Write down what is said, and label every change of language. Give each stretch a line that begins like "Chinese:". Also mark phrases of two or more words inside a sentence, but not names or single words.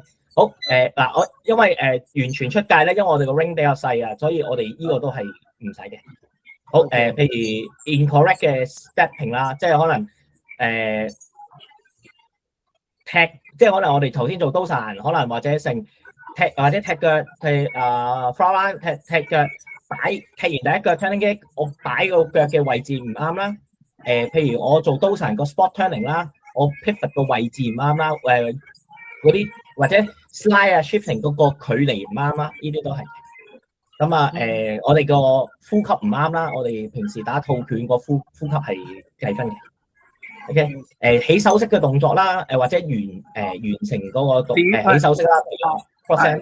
Cantonese: 好我因為完全出界咧，因為我哋個 ring 比較細啊，所以我哋呢個都係唔使嘅。好譬如 incorrect 嘅 stepping 啦，即係可能踢，即係可能我哋頭先做刀神，可能或者成踢或者踢腳，譬如
English: front line
Cantonese: 踢腳踢完第一腳
English: turning kick，
Cantonese: 我擺個腳嘅位置唔啱啦。譬如我做刀神個
English: spot turning
Cantonese: 啦，我 pivot 個位置唔啱啦，嗰啲或者 slide 啊 shifting 嗰個距離唔啱啦，呢啲都係。咁啊我哋個呼吸唔啱啦，我哋平時打套拳個呼吸係計分嘅。OK， 起手式嘅動作啦，或者完成嗰個起手式啦，譬如 percent。